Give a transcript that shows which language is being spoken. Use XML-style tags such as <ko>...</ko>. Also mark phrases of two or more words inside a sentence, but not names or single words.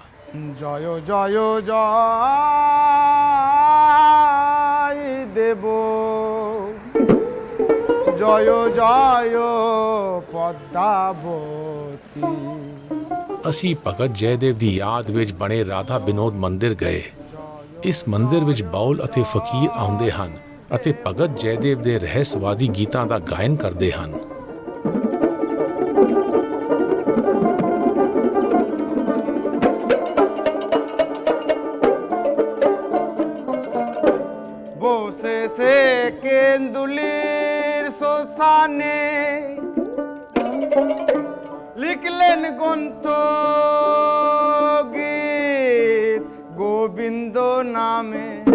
<pa>ਜਯੋ ਜਯੋ ਜੈ ਦੇਵੋ ਜਯੋ ਜਯੋ ਪਦਾਵਤੀ। ਅਸੀਂ ਭਗਤ ਜੈਦੇਵ ਦੀ ਯਾਦ ਵਿੱਚ ਬਣੇ ਰਾਧਾ ਬਿਨੋਦ ਮੰਦਿਰ ਗਏ। ਇਸ ਮੰਦਿਰ ਵਿੱਚ ਬਾਉਲ ਅਤੇ ਫਕੀਰ ਆਉਂਦੇ ਹਨ ਅਤੇ ਭਗਤ ਜੈਦੇਵ ਦੇ ਰਹੱਸਵਾਦੀ ਗੀਤਾਂ ਦਾ ਗਾਇਨ ਕਰਦੇ ਹਨ।</pa> <bn>বসে সে কেন্দুলির শ্মশানে লিখলেন গ্রন্থ গীত গোবিন্দ নামে।</bn>